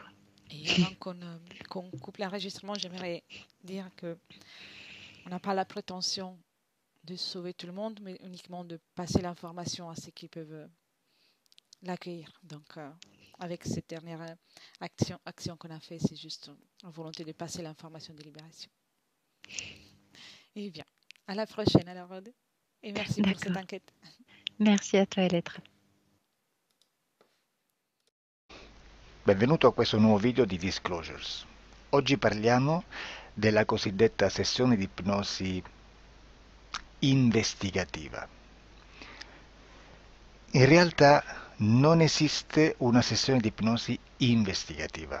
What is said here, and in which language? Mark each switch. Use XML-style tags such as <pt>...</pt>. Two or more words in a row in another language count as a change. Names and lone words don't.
<fr>Et avant qu'on coupe l'enregistrement, j'aimerais dire que on n'a pas la prétention de sauver tout le monde, mais uniquement de passer l'information à ceux qui peuvent l'accueillir. Donc, avec cette dernière action qu'on a fait, c'est juste en volonté de passer l'information de libération. Et bien, à la prochaine alors, Aude. Et merci pour cette enquête. Merci a toi, Elettra.</fr> <it>Benvenuto a questo nuovo video di Disclosures. Oggi parliamo della cosiddetta sessione di ipnosi investigativa. In realtà non esiste una sessione di ipnosi investigativa.</it>